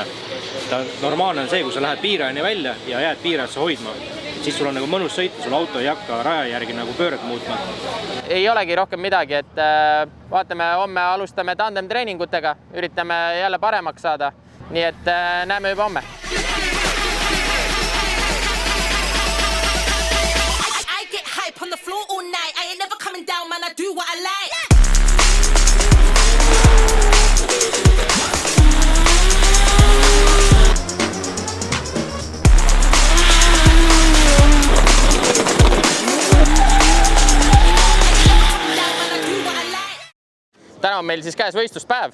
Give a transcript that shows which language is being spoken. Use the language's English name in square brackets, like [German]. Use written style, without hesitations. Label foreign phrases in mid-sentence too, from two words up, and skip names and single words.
[Estonian] Normaalne on see, kui sa lähed piirajani välja ja jääd piirajasse hoidma. Siis sul on nagu mõnus sõita, sul auto ei hakka raja järgi nagu pööret muutma. Ei olegi rohkem midagi, et vaatame, homme alustame tandem treeningutega, üritame jälle paremaks saada. Nii et näeme juba homme. [English] I get hype on the floor all night. I ain't never coming down, man. I do what I like. [Estonian] Täna on meil siis käes võistluspäev.